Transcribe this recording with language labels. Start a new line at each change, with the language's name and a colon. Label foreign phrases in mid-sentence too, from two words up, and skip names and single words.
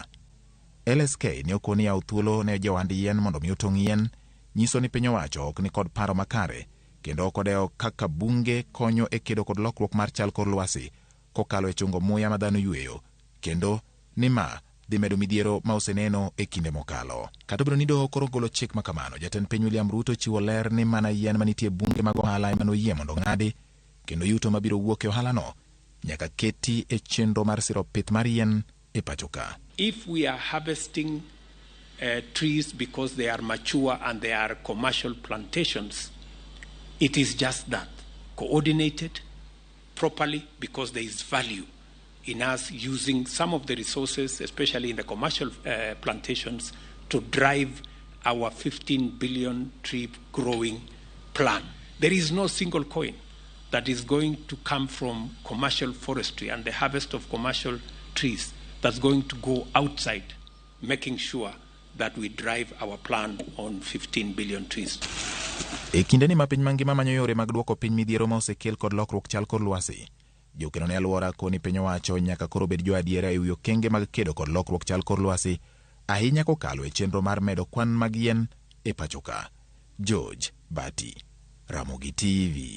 Luo (Kenya and Tanzania): LSK ne okoni yawo thuolo ne johand yien mondo mi otong' yien, nyiso ni piny owacho ok ni kod paro makare, kendo ok odewo kaka bunge konyo e kedo kod lokruok mar chal kor lwasi kokalo e chungo muya ma dhano yweyo, kendo ni ma dhi medo midhiero ma oseneno e kinde mokalo. Kata obedo ni doho koro golo chik makamano, jatend piny William Ruto chiwo ler ni mana yien manitie bunge mag ohala ema noyie mondo ng'adi, kendo yuto mabiro wuok e ohalano nyaka keti e chenro mar siro pith mar yien e pacho ka.
English: If we are harvesting trees because they are mature and they are commercial plantations, it is just that, coordinated properly, because there is value in us using some of the resources, especially in the commercial plantations, to drive our 15 billion tree growing plan. There is no single coin that is going to come from commercial forestry and the harvest of commercial trees that's going to go outside, making sure that we drive our plan on 15 billion trees.
Luo (Kenya and Tanzania): E kinde ni ma piny mangima manyo yore mag duoko piny midhiero ma osekel kod lokruok chal kor lwasi, jokeno ne alwora koni piny owacho nyaka koro bed jo adiera e wi okenge mag kedo kod lokruok chal kor lwasi, ahinya kokalo e chenro mar medo kwan mag yien e pacho ka. George Bati, Ramogi TV.